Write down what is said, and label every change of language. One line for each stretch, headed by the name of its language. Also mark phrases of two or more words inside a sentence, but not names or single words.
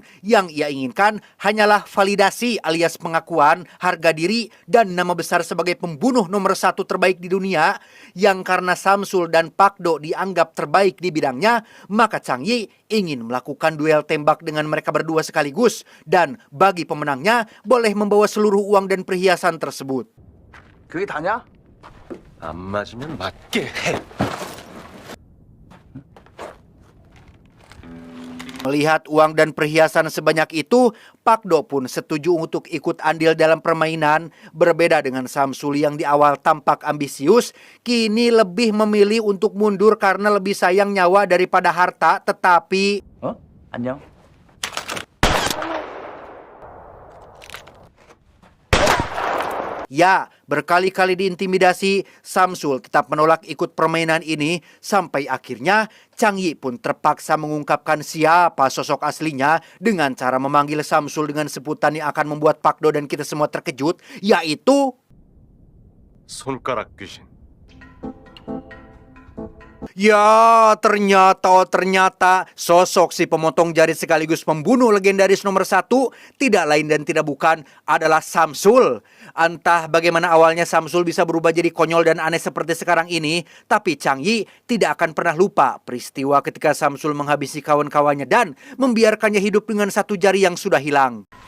Indonesian: Yang ia inginkan hanyalah validasi alias pengakuan, harga diri, dan nama besar sebagai pembunuh nomor 1 terbaik di dunia. Yang karena Samsul dan Pak Do dianggap terbaik di bidangnya, maka Chang Yi ingin melakukan duel tembak dengan mereka berdua sekaligus. Dan bagi pemenangnya, boleh membawa seluruh uang dan perhiasan tersebut.
Korean: 그게 다냐? 안 맞으면 맞게 해.
Indonesian: Melihat uang dan perhiasan sebanyak itu, Pak Do pun setuju untuk ikut andil dalam permainan. Berbeda dengan Samsul yang di awal tampak ambisius, kini lebih memilih untuk mundur karena lebih sayang nyawa daripada harta. Tetapi
Korean: 어? 안녕.
Indonesian: ya, berkali-kali diintimidasi, Samsul tetap menolak ikut permainan ini. Sampai akhirnya Chang Yi pun terpaksa mengungkapkan siapa sosok aslinya dengan cara memanggil Samsul dengan sebutan yang akan membuat Pak Do dan kita semua terkejut, yaitu
Korean: 손가락 귀신.
Indonesian: ya, ternyata sosok si pemotong jari sekaligus pembunuh legendaris nomor 1 tidak lain dan tidak bukan adalah Samsul. Entah bagaimana awalnya Samsul bisa berubah jadi konyol dan aneh seperti sekarang ini, tapi Chang Yi tidak akan pernah lupa peristiwa ketika Samsul menghabisi kawan-kawannya dan membiarkannya hidup dengan satu jari yang sudah hilang.